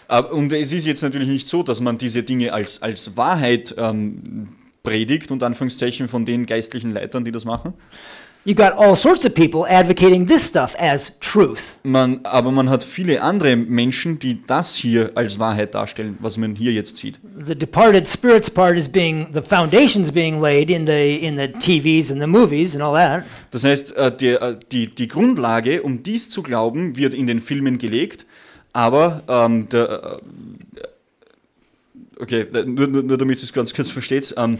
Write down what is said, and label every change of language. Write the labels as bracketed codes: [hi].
[de] Und es ist jetzt natürlich nicht so, dass man diese Dinge als Wahrheit predigt, und Anführungszeichen von den geistlichen Leitern, die das machen. [en] You got all sorts of people advocating this stuff as truth. [de] Aber man hat viele andere Menschen, die das hier als Wahrheit darstellen, was man hier jetzt sieht. [en] The departed spirits part is the foundations being laid in the TVs and the movies and all that. [de] Das heißt, die Grundlage, um dies zu glauben, wird in den Filmen gelegt, aber okay, nur damit ihr es ganz kurz versteht.